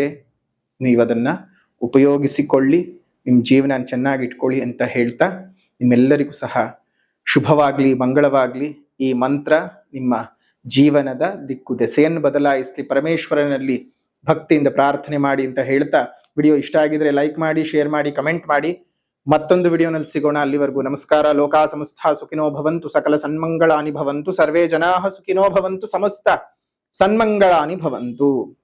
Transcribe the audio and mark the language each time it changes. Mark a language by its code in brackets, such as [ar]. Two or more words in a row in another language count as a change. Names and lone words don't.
[kn] ನೀವದನ್ನ ಉಪಯೋಗಿಸಿಕೊಳ್ಳಿ, ನಿಮ್ಮ ಜೀವನ ಚೆನ್ನಾಗಿಟ್ಕೊಳ್ಳಿ ಅಂತ ಹೇಳ್ತಾ ನಿಮ್ಮೆಲ್ಲರಿಗೂ ಸಹ ಶುಭವಾಗ್ಲಿ, ಮಂಗಳವಾಗ್ಲಿ. ಈ ಮಂತ್ರ ನಿಮ್ಮ ಜೀವನದ ದಿಕ್ಕು ದೆಸೆಯನ್ನು ಬದಲಾಯಿಸಲಿ. ಪರಮೇಶ್ವರನಲ್ಲಿ ಭಕ್ತಿಯಿಂದ ಪ್ರಾರ್ಥನೆ ಮಾಡಿ ಅಂತ ಹೇಳ್ತಾ, ವಿಡಿಯೋ ಇಷ್ಟ ಆಗಿದ್ರೆ ಲೈಕ್ ಮಾಡಿ, ಶೇರ್ ಮಾಡಿ, ಕಮೆಂಟ್ ಮಾಡಿ. ಮತ್ತೊಂದು ವಿಡಿಯೋನಲ್ಲಿ ಸಿಗೋಣ. ಅಲ್ಲಿವರೆಗೂ ನಮಸ್ಕಾರ. [sa] ಲೋಕಾ ಸಮಸ್ತ ಸುಖಿನೋ ಭವಂತು, ಸಕಲ ಸನ್ಮಂಗಳಾನಿ ಭವಂತು, ಸರ್ವೇ ಜನಾಃ ಸುಖಿನೋ ಭವಂತು, ಸಮಸ್ತ ಸನ್ಮಂಗಳಾನಿ ಭವಂತು.